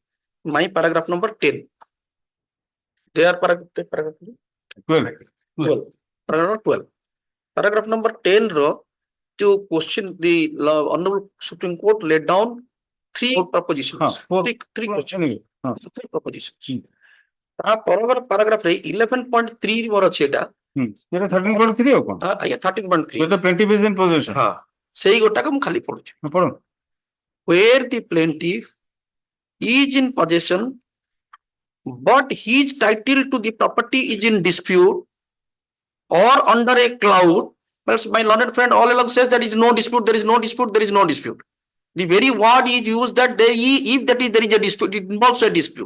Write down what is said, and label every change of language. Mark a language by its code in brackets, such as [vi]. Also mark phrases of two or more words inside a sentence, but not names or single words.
[en] My paragraph number 10. Their paragraph 12. Paragraph 12. Paragraph number 10 row to question the Honorable Supreme Court laid down three propositions. Three questions. Three propositions. Paragraph 11.3 [or] ମୋର ଅଛି ଏଟା এটা 13.3 ଆଉ କଣ? ଆଜ୍ଞା 13.3 [en] Where the plaintiff is in possession. [or] ହଁ ସେଇ ଗୋଟାକ ମୁଁ ଖାଲି ପଢୁଛି ପଢ। [en] where the plaintiff is in possession but his title to the property is in dispute or under a cloud. Well, my learned friend all along says there is no dispute, there is no dispute, there is no dispute. The very word is used that there if that is there is a dispute, it involves a dispute.